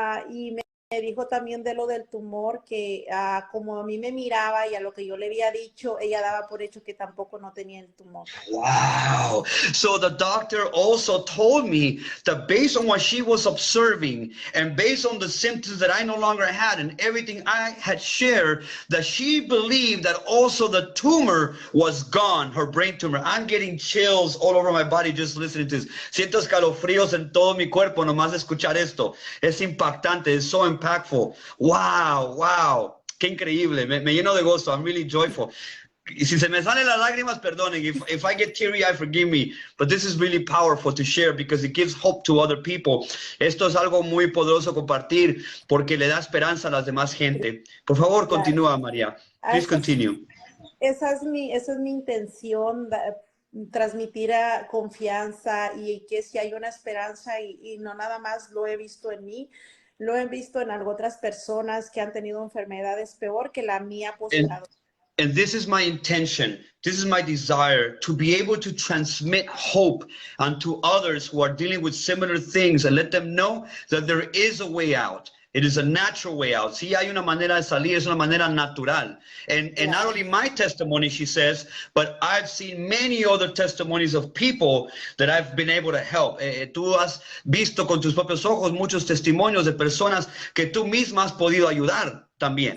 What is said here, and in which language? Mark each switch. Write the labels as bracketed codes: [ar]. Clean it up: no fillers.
[es] y me dijo también de lo del tumor, que como a mí me miraba y a lo que yo le había dicho, ella daba por hecho que tampoco no tenía el tumor. [en] Wow. So the doctor also told me that based on what she was observing and based on the symptoms that I no longer had and everything I had shared, that she believed that also the tumor was gone, her brain tumor. I'm getting chills all over my body just listening to this. [es] Siento escalofríos en todo mi cuerpo nomás de escuchar esto. Es impactante, es [en] so impactful. [es] Wow, wow. Qué increíble. Me lleno de gozo. [en] I'm really joyful. [es] Y si se me salen las lágrimas, perdonen. [en] If I get teary-eyed, forgive me. But this is really powerful to share because it gives hope to other people. [es] Esto es algo muy poderoso compartir porque le da esperanza a las demás gente. Por favor, continúa, María. [en] Please continue. [es] Esa es mi intención, transmitir confianza y que si hay una esperanza y no nada más lo he visto en mí, lo he visto en otras personas que han tenido enfermedades peor que la mía postrado. [en] And this is my intention. This is my desire to be able to transmit hope unto others who are dealing with similar things and let them know that there is a way out. It is a natural way out. [es] Sí, hay una manera de salir, es una manera natural. [en] And not only my testimony, she says, but I've seen many other testimonies of people that I've been able to help. [es] Tú has visto con tus propios ojos muchos testimonios de personas que tú misma has podido ayudar también.